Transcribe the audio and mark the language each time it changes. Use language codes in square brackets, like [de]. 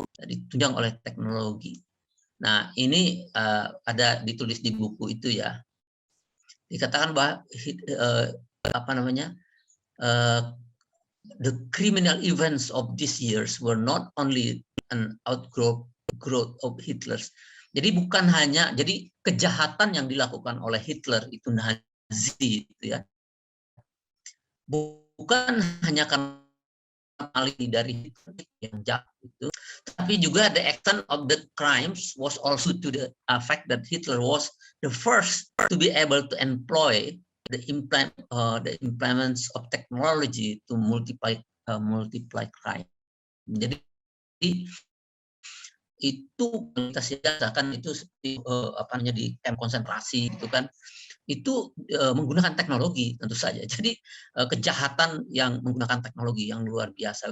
[id] Ditunjang oleh teknologi. Nah, ini ada ditulis di buku itu ya. Dikatakan bahwa apa namanya, [en] the criminal events of these years were not only an outgrowth of Hitler's. [id] Jadi bukan hanya, jadi kejahatan yang dilakukan oleh Hitler itu Nazi itu ya, bukan hanya karena dari Hitler yang jahat itu, Tapi juga [en] the extent of the crimes was also to the fact that Hitler was the first to be able to employ the implements of technology to multiply crime. [id] Jadi itu kita siasakan itu apa namanya di kamp konsentrasi gitu kan, itu menggunakan teknologi tentu saja. Jadi kejahatan yang menggunakan teknologi yang luar biasa.